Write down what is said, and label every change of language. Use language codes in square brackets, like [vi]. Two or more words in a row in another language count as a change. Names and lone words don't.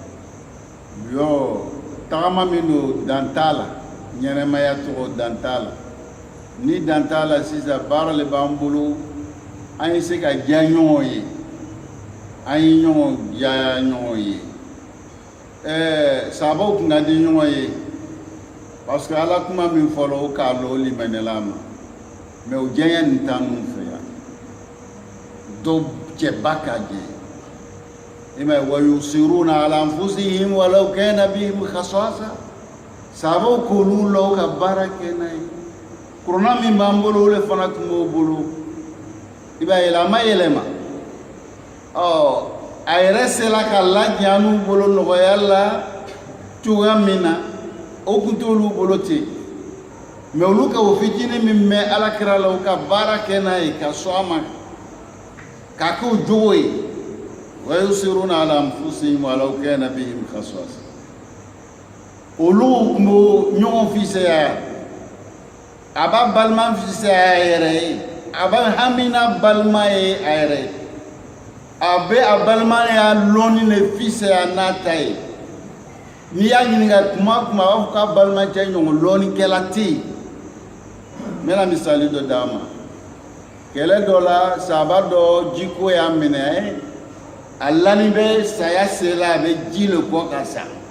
[bm] tagama min don dan t'a la ɲɛnɛmaya tɔgɔ dan t'a la ni dan t'a la sisan baara le b'an bolo an ye se ka diya ɲɔgɔn ye an ye ɲɔgɔn diya ɲɔgɔn ye sababu tun ka di ɲɔgɔn ye [fr] parce que [bm] ala kuma min fɔra o k'a lɔ o limaniya ma mais o diya nin t'an ninnu fɛ yan dɔw cɛba ka jɛ i m'a ye wa [ar] يؤثرون على أنفسهم ولو كان بهم خصاصة [bm] sababu k'olu la o ka baara kɛ n'a ye kuruna min b'an bolo o le fana tun b'o bolo i b'a ye a ma yɛlɛma a yɛrɛ sela ka ladiya n'u bolo nɔgɔya la cogoya min na o tun t'olu bolo ten mais olu ka o fitinin min mɛn alakira la o ka baara kɛ n'a ye ka sɔn a ma k'a k'o jogo ye wa [ar] يؤثرون على أنفسهم ولو كان بهم خصاصة [bm] olu tun b'o ɲɔgɔn fisaya a b'a balima fisaya a yɛrɛ ye a b'a hamina balima ye a yɛrɛ ye a bɛ a balimaya lɔnni de fisaya n'a ta ye n'i y'a ɲininka kuma o kuma a b'a fɔ k'a balimacɛ ɲɔgɔn lɔnnikɛla tɛ yen n bɛna misali dɔ d'a ma kɛlɛ dɔ la sahaba dɔ jiko y'a minɛ Allah ni bɛ saya sela a bɛ ji le kɔ ka sa